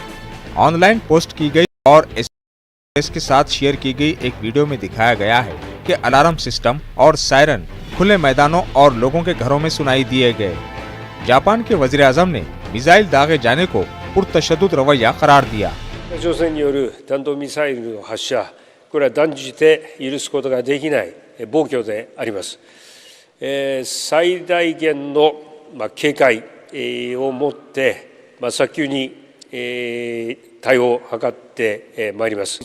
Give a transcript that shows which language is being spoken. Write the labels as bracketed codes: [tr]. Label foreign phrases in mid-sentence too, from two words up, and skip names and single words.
[ur] آن لائن پوسٹ کی گئی اور اس کے ساتھ شیئر کی گئی ایک ویڈیو میں دکھایا گیا ہے کہ الارم سسٹم اور سائرن کھلے میدانوں اور لوگوں کے گھروں میں سنائی دیے گئے۔ جاپان کے وزیر اعظم نے میزائل داغے جانے کو پرتشدد رویہ قرار دیا۔ [ja] 北朝鮮による弾道ミサイルの発射、これは断じて許すことができない暴挙であります。最大限の警戒をもって早急に対応を図ってまいります。